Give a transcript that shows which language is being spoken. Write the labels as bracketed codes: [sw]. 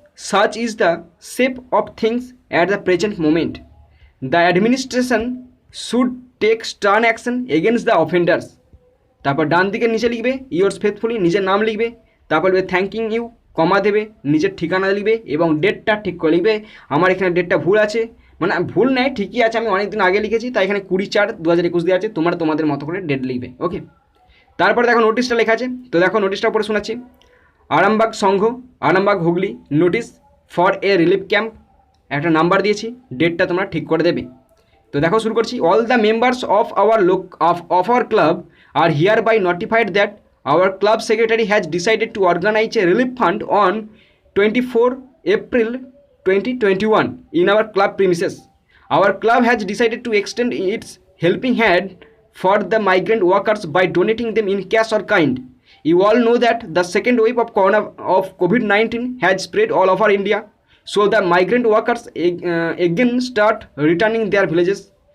[en] Such is the shape of things at the present moment. The administration should take stern action against the offenders. [bn] তারপর ডান দিকে নিচে লিখবে [en] yours faithfully, [bn] নিজের নাম লিখবে, তারপর লিখবে [en] thanking you, [bn] কমা দেবে, নিজের ঠিকানা লিখবে এবং ডেটটা ঠিক করে লিখবে। আমার এখানে ডেটটা ভুল আছে, মানে ভুল নেই, ঠিকই আছে, আমি অনেক দিন আগে লিখেছি, তাই এখানে 20/4/2021 দেওয়া আছে। তোমরা তোমাদের মতো করে ডেট লিখবে। ওকে, তারপরে দেখো নোটিশটা লেখা আছে। তো দেখো নোটিশটা পড়ে শোনাচ্ছি। আরামবাগ সংঘ, Arambagh Hooghly, notice [en] for a relief camp, [bn] একটা নাম্বার দিয়েছি, ডেটটা তোমরা ঠিক করে দেবে। তো দেখো শুরু করছি। [en] All the members of our club are here by notified that our club secretary has decided to organize a relief fund on 24 April 2021 in our club premises. Our club has decided to extend its helping hand for the migrant workers by donating them in cash or kind. You all know that the second wave of COVID-19 has spread all over India, so the migrant workers again start returning their villages.